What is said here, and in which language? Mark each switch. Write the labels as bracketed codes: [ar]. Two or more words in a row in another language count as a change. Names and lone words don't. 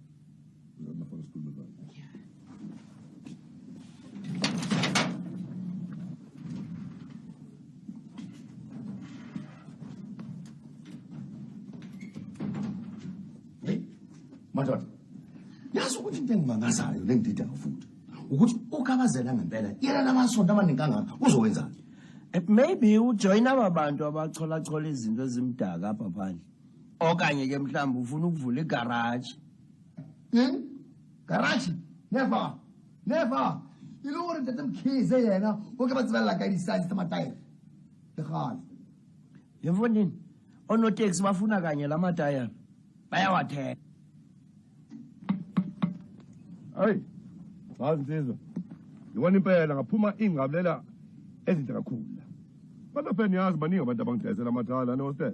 [zu] Madoda. Yazi ukuthi into engimangazayo lengidida ngafuthi. Ukuthi ukabazela ngempela yena namasonto amaningi kangaka uzowenzani? Maybe ujoin abantu abachola izinto ezimdaka apha phandle. [xh] Okanye ke mhlawumbe ufuna ukuvula igarage. [en] Garage? Never. [st] Ilori ntate Mkhize yena oke ba tsela ka di-size tsa matayere. Le gale. [xh] Yemfondini, onoteksi bafuna kanye la matayere. Bayawathenga. [zu] Hayi. Wazi insizwa. Yibona impela ngaphuma ingqabulela ezinhle kakhulu. Kodwa phela niyazi baningi abantu abangidayisela amathala no-hostel.